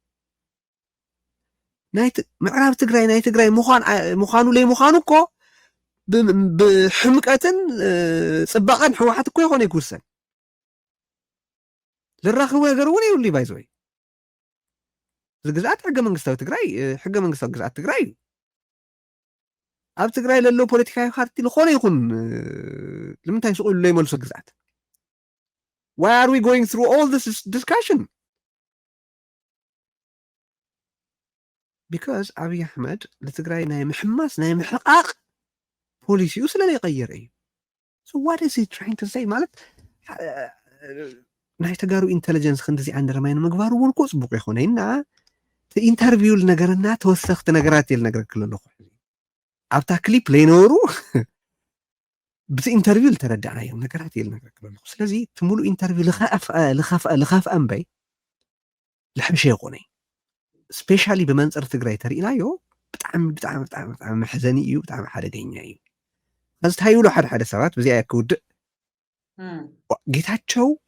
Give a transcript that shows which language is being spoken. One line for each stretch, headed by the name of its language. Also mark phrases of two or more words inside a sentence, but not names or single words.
Tigrinya: ምዕራብ ትግራይ ናይ ትግራይ ምዃኑ ለይምዃኑ እኮ ብሕምቀትን ፅባቐን ሕወሓት እኮ ይኾነ ይክውሰን ዝራኽቡ ነገር እውን የብሉ እዩ። ባይዘወይ ዝግዝኣት ሕገ መንግስታዊ ግዝኣት ትግራይ እዩ። ኣብ ትግራይ ለሎ ፖለቲካዊ ፓርቲ ዝኾነ ይኹን ንምንታይ ስቕሉ ለይመልሶ ግዝኣት
English: why are we going through all this discussion?
Tigrinya: because ኣብይ ኣሕመድ ለትግራይ ናይ ምሕማስ ናይ ምሕቃቅ ፖሊሲኡ ስለዘይቀየረ እዩ።
English: so what is he trying to say
Tigrinya: ማለት ናይ ተጋሩ ኢንተለጀንስ ክንዲዚ ኣንደረማይ ንምግባሩ እውን እኮ ፅቡቅ ይኾነ ኢና ኢንተርቪው ነገርና ተወሰኽቲ ነገራት የል ነገር ክለለኹ ኣብታ ክሊፕ ለይነበሩ ብቲ ኢንተርቪው ዝተረዳእናዮም ነገራት የል ነገር ክለለኹ ስለዚ እቲ ሙሉእ ኢንተርቪው ልኸፍአ እምበይ ልሕብሸ ይኾነ ስፔሻሊ ብመንፅር ትግራይ ተሪእናዮ ብጣዕሚ መሕዘኒ እዩ፣ ብጣዕሚ ሓደገኛ እዩ። እዚ እንታይ ይብሉ ሓደ ሰባት በዚኣ ክውድእ ጌታቸው